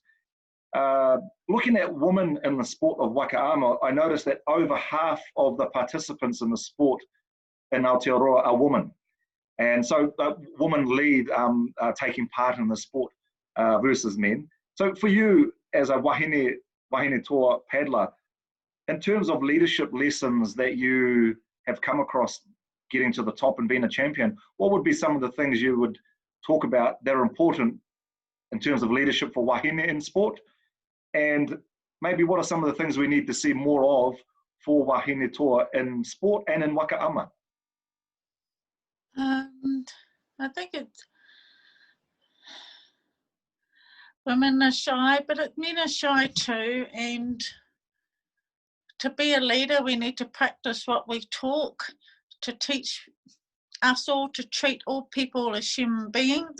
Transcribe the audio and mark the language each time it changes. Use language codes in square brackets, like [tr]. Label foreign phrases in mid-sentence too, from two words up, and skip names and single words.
[en] Looking at women in the sport of wakaama, I noticed that over half of the participants in the sport in Aotearoa are women. And so women lead taking part in the sport versus men. So for you as a [mi] wahine toa [en] paddler, in terms of leadership lessons that you have come across getting to the top and being a champion, what would be some of the things you would talk about that are important in terms of leadership for wahine in sport? And maybe what are some of the things we need to see more of for [mi] wahine toa [en] in sport and in wakaama? I think it's women are shy, but men are shy too. And to be a leader, we need to practice what we talk, to teach us all to treat all people as human beings.